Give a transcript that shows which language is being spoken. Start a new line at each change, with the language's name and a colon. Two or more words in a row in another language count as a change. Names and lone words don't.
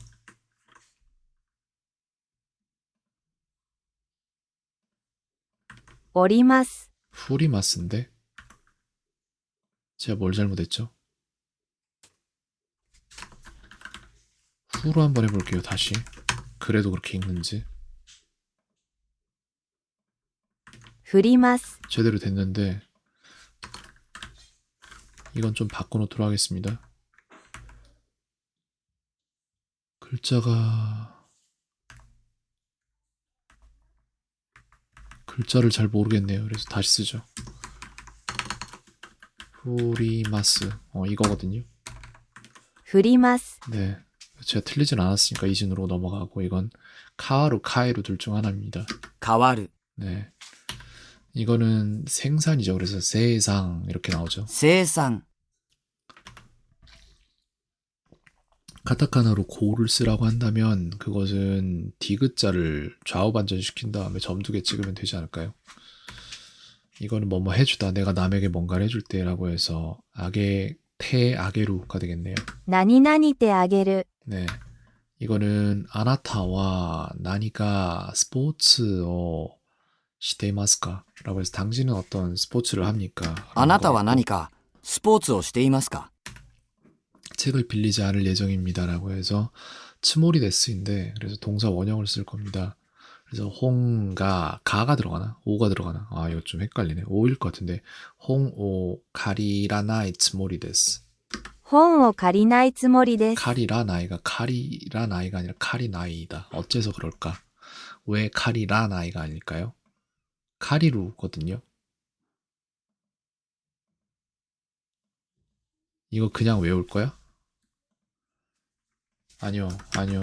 Japanese: 오리마스.
Korean: 후리마스인데 제가 뭘 잘못했죠? 후로 한번 해볼게요. 다시. 그래도 그렇게 읽는지.
Japanese: 振ります。
Korean: 제대로 됐는데 이건 좀 바꿔놓도록 하겠습니다. 글자를 잘 모르겠네요. 그래서 다시 쓰죠. 후리마스. 이거거든요.
Japanese: 振ります。
Korean: 네. 제가 틀리진 않았으니까 이진으로 넘어가고, 이건 카와루, 카에루 둘 중 하나입니다.
Japanese: 変わる。
Korean: 네. 이거는 생산이죠. 그래서 세상 이렇게 나오죠.
Japanese: 生産、
Korean: 카타카나로 고를 쓰라고 한다면 그것은 디귿자를 좌우 반전시킨 다음에 점 2개 찍으면 되지 않을까요? 이거는 뭐뭐 해주다, 내가 남에게 뭔가를 해줄 때라고 해서 아게루가 되겠네요.
Japanese: 何々てあげる。
Korean: 네, 이거는
Japanese: あなたは 何が スポーツを していますか?
Korean: 라고 해서 당신은 어떤 스포츠를 합니까?
Japanese: あなたは何かスポーツをしていますか？
Korean: 책을 빌리지 않을 예정입니다. 라고 해서 츠모리데스인데, 그래서 동사 원형을 쓸 겁니다. 그래서 홍가, 가가 들어가나? 오가 들어가나? 이거 좀 헷갈리네. 오일 것 같은데,
Japanese: 本を 借りらない つもりです. 本を借りないつもりです。
Korean: 카리라나이가 아니라 카리나이다. 어째서 그럴까? 왜 카리라나이가 아닐까요? 카리루거든요. 이거 그냥 외울 거야? 아니요, 아니요.